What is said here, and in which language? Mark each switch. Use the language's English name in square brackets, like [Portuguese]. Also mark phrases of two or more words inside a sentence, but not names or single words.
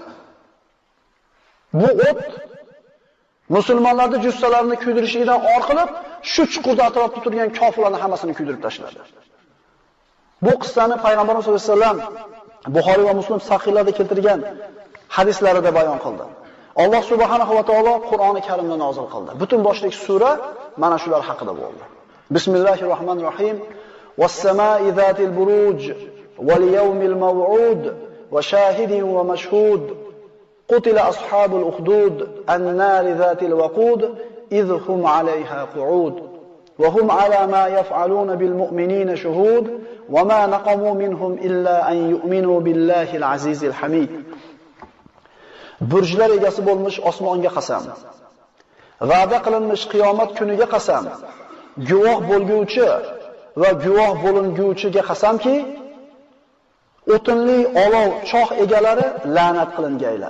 [Uzbek] Bu o't musulmonlarning jussalarini kuydirishligidan orqalab, shu chuqurda atrofda turgan kofirlarni hammasini kuydirib tashladi. Bu qissani Payg'ambarimiz [Arabic] صلى الله عليه وسلم [Uzbek] Buxoriy va Muslim sahihlarida keltirgan hadislarida bayon qildi. Alloh [Arabic] سبحانه وتعالى [Uzbek] Qur'oni Karimni nozil qildi. Butun boshlik sura mana shular haqida bo'ldi. Bismillahirrohmanirrohim. [Arabic] والسماء ذات البروج واليوم الموعود وشاهد ومشهود. قتل أصحاب الأخدود النار ذات الوقود إذ هم عليها قعود وهم على ما يفعلون بالمؤمنين شهود وما نقموا منهم إلا أن يؤمنوا بالله العزيز الحميد. [Uzbek] Burjlar egasi bo'lmish osmonga qasam, va'da qilinmish qiyomat kuniga qasam, guvoh bo'lguvchi va guvoh bo'linguvchiga qasamki, o'tinli olov choh egalari la'nat qilingaylar.